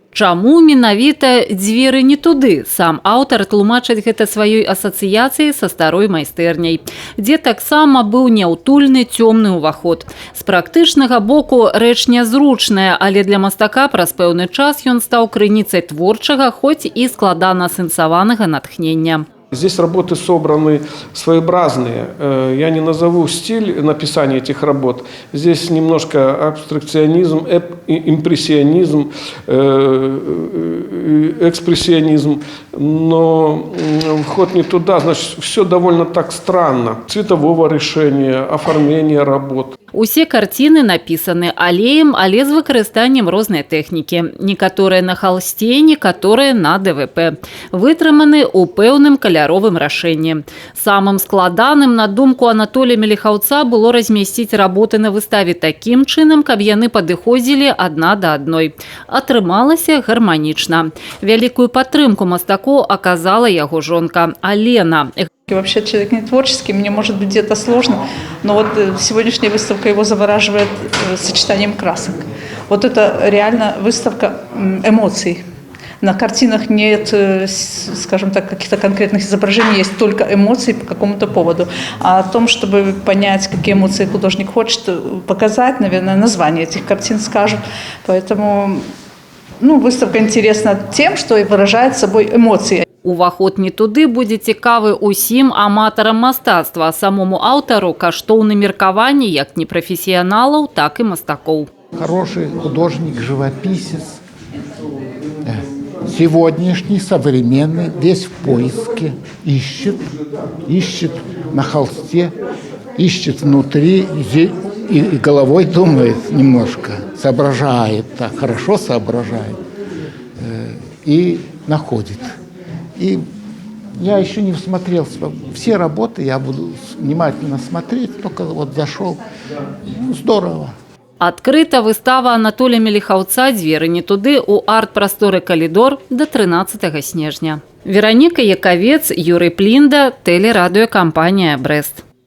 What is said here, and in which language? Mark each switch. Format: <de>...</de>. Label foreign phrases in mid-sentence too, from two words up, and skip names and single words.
<be>Чаму менавіта «Дзверы не туды»? Сам аўтар тлумачыць гэта сваёй асацыяцыяй са старой майстэрняй, дзе таксама быў няўтульны цёмны ўваход. З практычнага боку рэч нязручная, але для мастака праз пэўны час ён стаў крыніцай творчага, хоць і складана асэнсаванага натхнення.</be> <ru>Здесь работы собраны своеобразные. Я не назову стиль написания этих работ. Здесь немножко абстракционизм, импрессионизм, экспрессионизм. Но вход не туда, значит, все довольно так странно. Цветового решения, оформления работ.</ru> <be>Усе карціны напісаны алеем, але з выкарыстаннем рознай тэхнікі. Некаторыя на халсце, некаторыя на ДВП. Вытрыманы ў пэўным каляровым рашэнні. Самым складаным, на думку Анатолія Меліхаўца, было размясціць работы на выставе такім чынам, каб яны падыходзілі адна да адной. Атрымалася гарманічна. Вялікую падтрымку мастаку аказала яго жонка Алена.</be> <ru>Вообще человек не творческий, мне может быть где-то сложно, но вот сегодняшняя выставка его завораживает сочетанием красок. Вот это реально выставка эмоций. На картинах нет, скажем так, каких-то конкретных изображений, есть только эмоции по какому-то поводу. А о том, чтобы понять, какие эмоции художник хочет показать, наверное, название этих картин скажут. Поэтому выставка интересна тем, что и выражает собой эмоции.</ru> <be>Уваход не туды будзе цікавы усім аматарам мастацтва, а самому аўтару каштоўны меркаванні як непрафесіяналаў, так і мастакоў.</be> <ru>Хороший художник, живописец, сегодняшний, современный, весь в поиске, ищет на холсте, ищет внутри и головой думает немножко, соображает, так, хорошо соображает и находит. И я еще не смотрел все работы, я буду внимательно смотреть, только вот зашел. Здорово.</ru> <be>Адкрыта выстава Анатолія Меліхаўца «Дзверы не туды» у арт-прасторы «Калідор» до 13 снежня. Вероніка Якавец, Юрый Плінда, тэлерадыёкампанія «Брэст».</be>